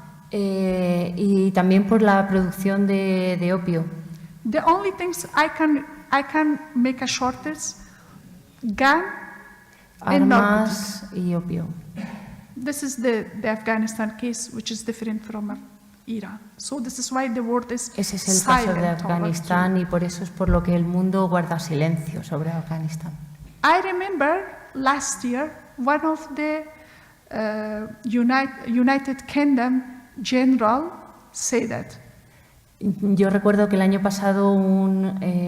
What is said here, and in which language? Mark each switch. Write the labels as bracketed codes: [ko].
[es] Y también por la producción de opio. [en] The only things I can make a shortage, gun and narcotics. [es] Armas y opio. [en] This is the Afghanistan case, which is different from Iran. So this is why the world is [es] Ese es el caso de [en] silent towards [es] Afganistán y por eso es por lo que el mundo guarda silencio sobre Afganistán. [en] I remember last year one of the United Kingdom general said that. [es] Yo recuerdo que el año pasado un